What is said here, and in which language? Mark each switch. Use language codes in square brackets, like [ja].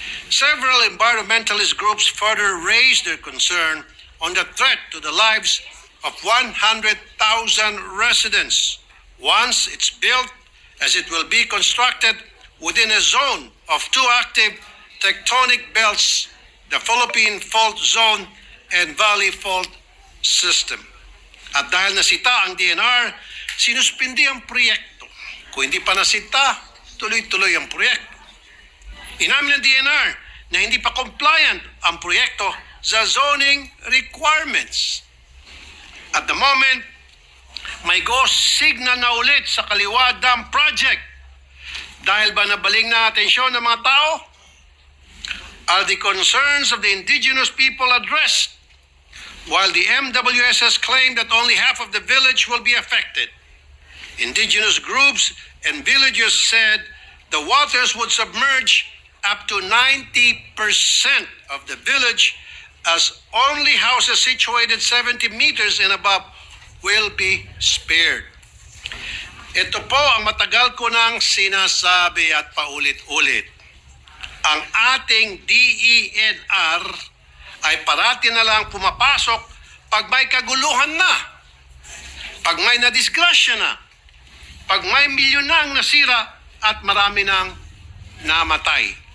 [en] Several environmentalist groups further raised their concern on the threat to the lives of 100,000 residents once it's built, as it will be constructed within a zone of two active tectonic belts, the Philippine Fault Zone and Valley Fault System. [tl] At dahil nasita ang DNR, sinuspindi ang proyekto. Kung hindi pa nasita, tuloy-tuloy ang proyekto. Inamin ng DNR na hindi pa compliant ang proyekto sa zoning requirements. [en] At the moment, [tl] may go signal na ulit sa Kaliwa Dam Project. Dahil ba nabaling na atensyon ng mga tao? [en] Are the concerns of the indigenous people addressed? While the MWSS claimed that only half of the village will be affected, indigenous groups and villagers said the waters would submerge up to 90% of the village, as only houses situated 70 meters and above will be spared. [tl] Ito po ang matagal ko nang sinasabi at paulit-ulit. Ang ating DENR ay parati na lang pumapasok pag may kaguluhan na, pag may nadisgrasya na, pag may milyon na ang nasira at marami nang namatay.